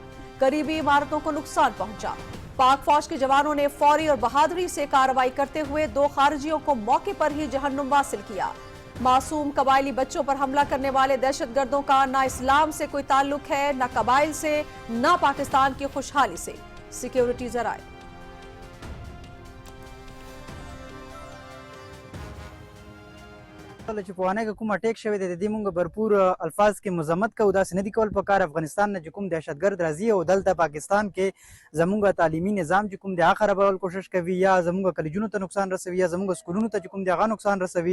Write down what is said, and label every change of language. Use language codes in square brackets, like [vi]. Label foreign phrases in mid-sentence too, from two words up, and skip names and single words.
[ur] قریبی عمارتوں کو نقصان پہنچا۔ پاک فوج کے جوانوں نے فوری اور بہادری سے کارروائی کرتے ہوئے 2 خارجیوں کو موقع پر ہی جہنم حاصل کیا. معصوم قبائلی بچوں پر حملہ کرنے والے دہشت گردوں کا نہ اسلام سے کوئی تعلق ہے، نہ قبائل سے، نہ پاکستان کی خوشحالی سے، سیکیورٹی ذرائع. [ps] چې په وانه کې کوم اٹیک شوی دی د دې مونږ برپور الفاظ کې مذمت کوو. داسې نه دي کول پکار. افغانستان نه چې کوم دهشتګرد راځي او دلته پاکستان کې زمونږ تعلیمي نظام چې کوم دی هغه خرابول کوشش کوي، یا زمونږ کلیجونو ته نقصان رسوي، یا زمونږ سکولونو ته چې کوم دی هغه نقصان رسوي.